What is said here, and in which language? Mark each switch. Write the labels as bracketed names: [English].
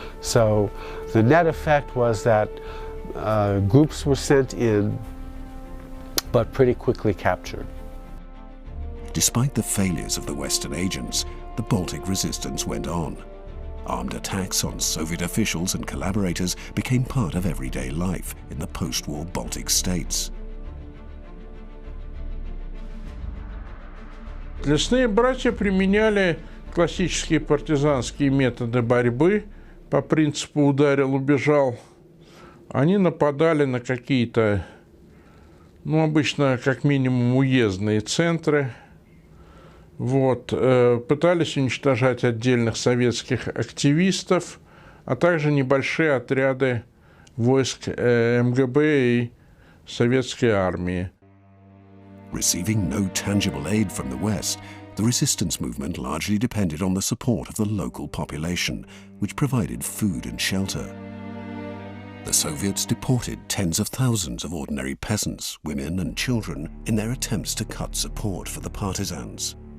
[English] So the net effect was that groups were sent in, but pretty quickly captured. Despite the failures of the Western agents, the Baltic resistance went on. Armed attacks on Soviet officials and collaborators became part of everyday life in the post-war Baltic states. [Russian] Лесные братья применяли классические партизанские методы борьбы по принципу «ударил, убежал». Они нападали на какие-то, обычно как минимум уездные центры. Пытались уничтожать отдельных советских активистов, а также небольшие отряды войск МГБ и советской армии. [English] Receiving no tangible aid from the West, the resistance movement largely depended on the support of the local population, which provided food and shelter. The Soviets deported tens of thousands of ordinary peasants, women and children in their attempts to cut support for the partisans.